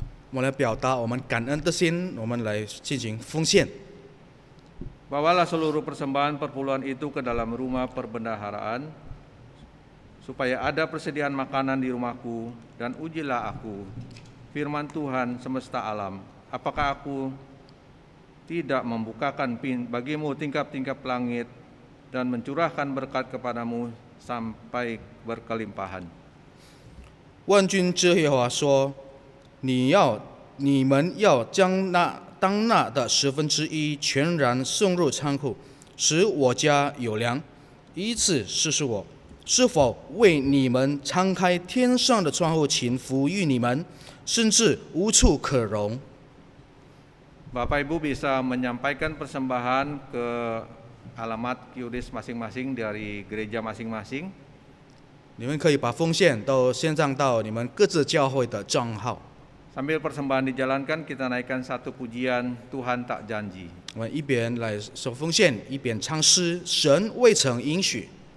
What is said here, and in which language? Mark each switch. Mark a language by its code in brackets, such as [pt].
[zh] 我们来表达我们感恩的心，我们来进行奉献。 [id] Bawalah seluruh persembahan perpuluhan itu ke dalam rumah perbendaharaan, supaya ada persediaan makanan di rumahku, dan ujilah aku, firman Tuhan semesta alam, apakah aku tidak membukakan bagimu tingkap-tingkap langit dan mencurahkan berkat kepadamu sampai berkelimpahan. [zh] 万军之耶和华说：你们要将当纳的1/10全然送入仓库，使我家有粮，以此试试我是否为你们敞开天上的窗户，请抚育你们，甚至无处可容。 [id] Bapak Ibu bisa menyampaikan persembahan ke alamat QRIS masing-masing dari gereja masing-masing. [zh] 你们可以把奉献都献上到你们各自教会的账号。 [id] Sambil persembahan dijalankan, kita naikkan satu pujian Tuhan tak janji. [zh] 我们一边来守奉献，一边唱诗，神未曾应许。